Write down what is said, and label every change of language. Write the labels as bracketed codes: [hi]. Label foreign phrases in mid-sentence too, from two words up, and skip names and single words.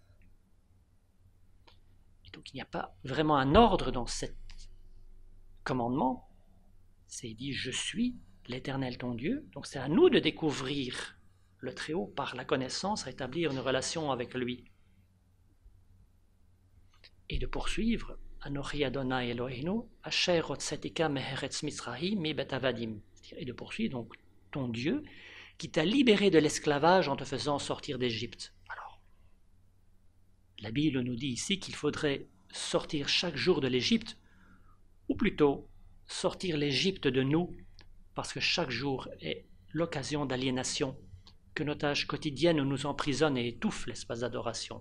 [fr] Donc il n'y a pas vraiment un ordre dans cet commandement. C'est dit « Je suis l'Éternel ton Dieu ». Donc c'est à nous de découvrir le Très-Haut par la connaissance, rétablir une relation avec lui. Et de poursuivre « [he] אנכי אדוני אלהינו, אשר הוצאתיך מארץ מצרים מבית עבדים ». [fr] Et de poursuivre donc ton Dieu qui t'a libéré de l'esclavage en te faisant sortir d'Égypte. Alors, la Bible nous dit ici qu'il faudrait sortir chaque jour de l'Égypte, ou plutôt sortir l'Égypte de nous, parce que chaque jour est l'occasion d'aliénation, que nos tâches quotidiennes nous emprisonnent et étouffent l'espace d'adoration.